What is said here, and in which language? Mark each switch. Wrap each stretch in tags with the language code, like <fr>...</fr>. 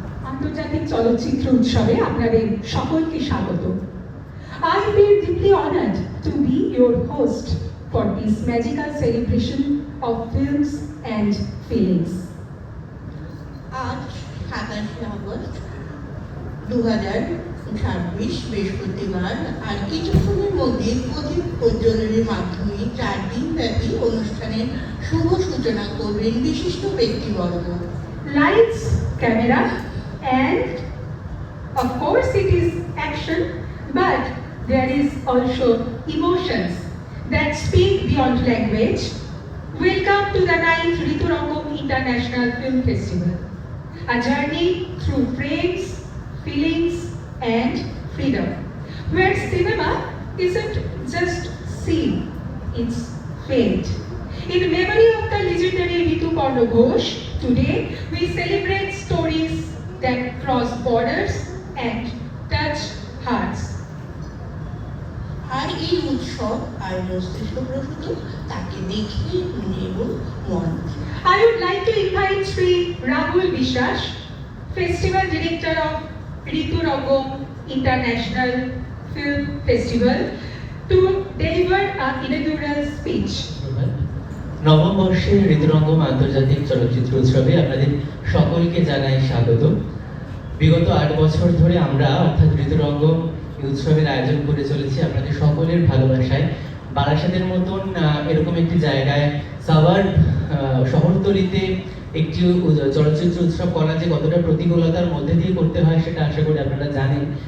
<bn>আন্তর্জাতিক চলচ্চিত্র উৎসবে আপনাদের সকলকে স্বাগত।</bn> <en>I feel deeply honored to be your host for this magical celebration of films and feelings.</en> <bn>আজ 27 আগস্ট 2026 বৃহস্পতিবার আর কিছুক্ষণের মধ্যে প্রদীপ প্রজ্বলনের মাধ্যমে 4 দিন ব্যাপী অনুষ্ঠানের শুভ সূচনা করবেন বিশিষ্ট ব্যক্তিবর্গ।</bn> <en>Lights, camera, and of course it is action, but there is also emotions that speak beyond language. Welcome to the 9th Riturangam International Film Festival, a journey through frames, feelings, and freedom, where cinema isn't just seen, it's felt. In memory of the legendary Rituparna Ghosh, today we celebrate stories that cross borders and touch hearts.</en> <bn>আর এই উৎসব আর মস্তিষ্ক প্রসূত তাকে দেখিয়ে নেব মঞ্চ।</bn> <en>I would like to invite Sri Rahul Vishwas, Festival Director of Riturangam International Film Festival, to deliver an inaugural speech.</en> <bn>নবম বর্ষের ঋতুরঙ্গম আন্তর্জাতিক চলচ্চিত্র উৎসবে আপনাদের সকলকে জানাই স্বাগত। বিগত 8 বছর ধরে আমরা অর্থাৎ ঋতুরঙ্গম এই উৎসবের আয়োজন করে চলেছি আপনাদের সকলের ভালোবাসায়। বারাসাতের মতন এরকম একটি জায়গায় সাভার শহরতলিতে একটি চলচ্চিত্র উৎসব করা যে কতটা প্রতিকূলতার মধ্যে দিয়ে করতে হয় সেটা আশা করি আপনারা জানেন।</bn>